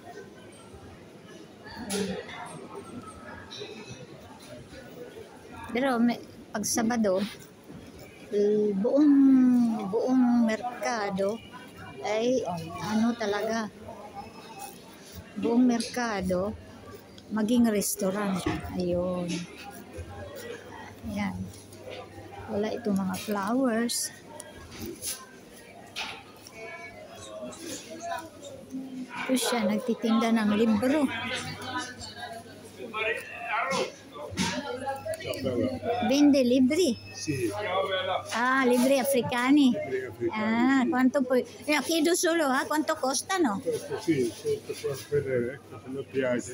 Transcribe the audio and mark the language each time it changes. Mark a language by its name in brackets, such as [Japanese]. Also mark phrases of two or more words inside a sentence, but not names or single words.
[Filipino] Pero pag Sabado, buong merkado ay ano talaga, buong merkado maging restaurant. Ayun. Ayan. Wala itong mga flowers. Ito siya, nagtitinda ng libro. [Italian] Vende libri? Sì. Ah, libri africani. Libri africani. Ah, quanto poi... chiedo solo, quanto costano? Questo sì, questo posso vedere, se lo piace.